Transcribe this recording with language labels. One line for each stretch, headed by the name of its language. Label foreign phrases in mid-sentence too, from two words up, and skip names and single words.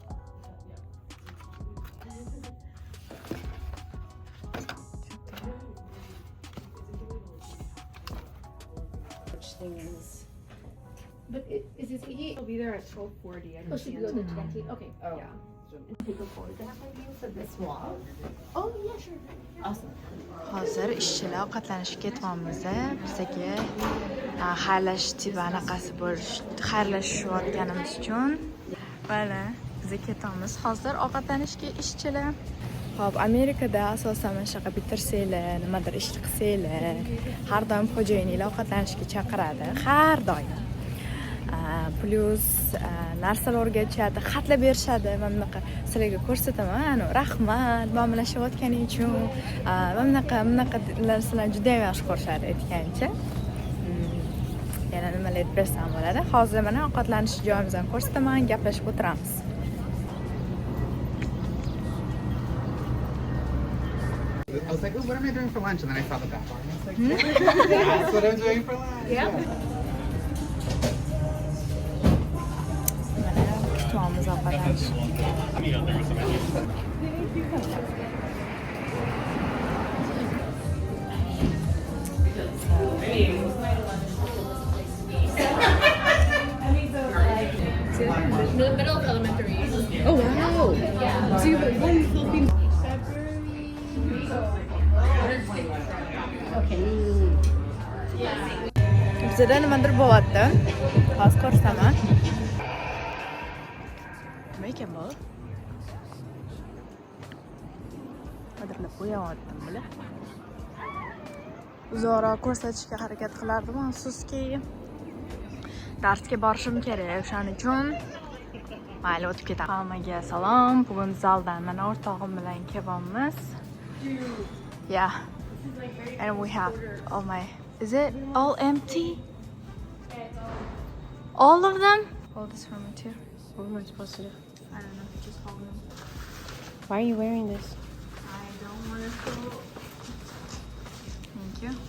English: But is this he? I'll be there at 12:40. I Should we go to 20? Okay. Oh. Yeah. Take a photograph of you for this wall. Oh yeah, sure. Awesome.
Uzbek: Hozir ishchilar ovqatlanishga ketyapmiz. Bizga xayrlashish tipi anaqasi xayrlashayotganimiz uchun mana biz ketyapmiz. Hozir ovqatlanishga ishchilar. Xo'p, Amerikada asosan mana shunaqa bitirsanglar, nimadir ish qilsanglar, har doim xo'jayininglar ovqatlanishga chaqiradi, har doim. Plus narsalar o'rgatishadi, xatlar berishadi. Men bunaqa sizlarga ko'rsataman, rahmat, muomilashayotganing uchun. Men bunaqa narsalar juda ham yaxshi ko'rishadi aytgancha. Yana nimalar aytib bersam bo'ladi. Hozir mana ovqatlanish joyimizni ko'rsataman, gaplashib o'tiramiz.
English: I was like, oh, what am I doing for lunch? And then I saw the back bar. And I was like, that's what I'm doing for lunch. Yeah.
Uzbek: Kutyapmiz ovqatlanishga.
English: The middle of elementary. Oh wow! Yeah. So you have one Philippine.
Uzbek: Bizda nimadir bo'lyapti. Hozir ko'rsaman. Nima ekan bu? Qadrlab qo'yaptim bular. Uzoqroq ko'rsatishga harakat qilardim, afsuski darsga borishim kerak. O'shaning uchun mayli o'tib ketaman. Hammaga salom. Bugun zaldan mana o'rtog'im bilan kelyapmiz.
English: Yeah. And we have all my... Is it all empty? All of them? Hold this for me too. What am I supposed to do? I don't know. Just hold them. Why are you wearing this? I don't want to go. Thank you.